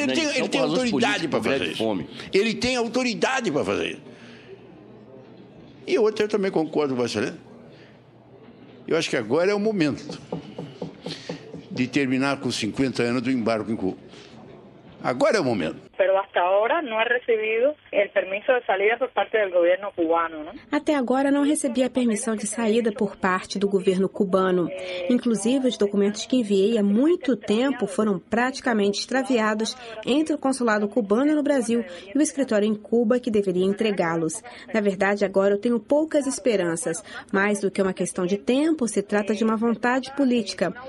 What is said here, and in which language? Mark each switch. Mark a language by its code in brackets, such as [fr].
[pt] Ele tem autoridade para fazer isso. Ele tem autoridade para fazer isso. E eu também concordo com você. Eu acho que agora é o momento de terminar com 50 anos do embargo em Cuba. Agora é o momento. [es] Pero hasta ahora no ha recibido el permiso de salida por parte del gobierno cubano, ¿no? [pt] Até agora não recebi a permissão de saída por parte do governo cubano. Inclusive, os documentos que enviei há muito tempo foram praticamente extraviados entre o consulado cubano no Brasil e o escritório em Cuba que deveria entregá-los. Na verdade, agora eu tenho poucas esperanças. Mais do que uma questão de tempo, se trata de uma vontade política.